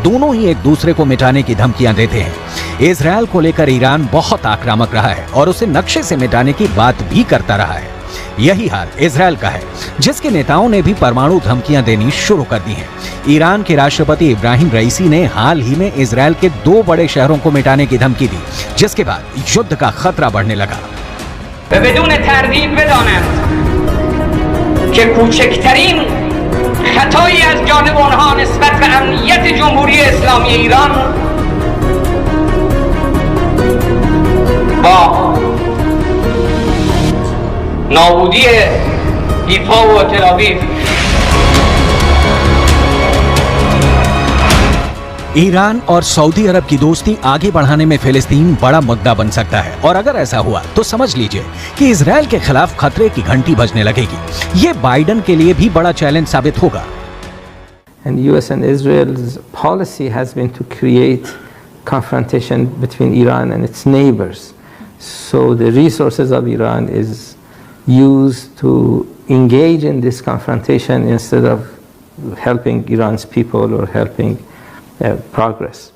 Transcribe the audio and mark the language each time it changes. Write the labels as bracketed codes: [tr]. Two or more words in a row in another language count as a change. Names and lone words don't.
[hi] दोनों ही एक दूसरे को मिटाने की धमकियां देते हैं। इजरायल को लेकर ईरान बहुत आक्रामक रहा है और उसे नक्शे से मिटाने की बात भी करता रहा है। यही हाल इजरायल का है, जिसके नेताओं ने भी परमाणु धमकियां देनी शुरू कर दी हैं। ईरान के राष्ट्रपति इब्राहिम रईसी ने हाल ही में इजरायल के 2 बड़े शहरों को मिटाने की धमकी दी, जिसके बाद युद्ध का खतरा बढ़ने लगा। [fa] خطایی از جانب آنها نسبت به امنیت جمهوری اسلامی ایران با نابودی ایفا و تل آویو [hi] ईरान और सऊदी अरब की दोस्ती आगे बढ़ाने में फिलिस्तीन बड़ा मुद्दा बन सकता है, और अगर ऐसा हुआ तो समझ लीजिए कि इजराइल के खिलाफ खतरे की घंटी बजने लगेगी। ये बाइडेन के लिए भी बड़ा चैलेंज साबित होगा। [en] And US and Israel's policy has been to create confrontation between Iran and its neighbors. So the resources of Iran is used to engage in this confrontation instead of helping Iran's people or helping progress.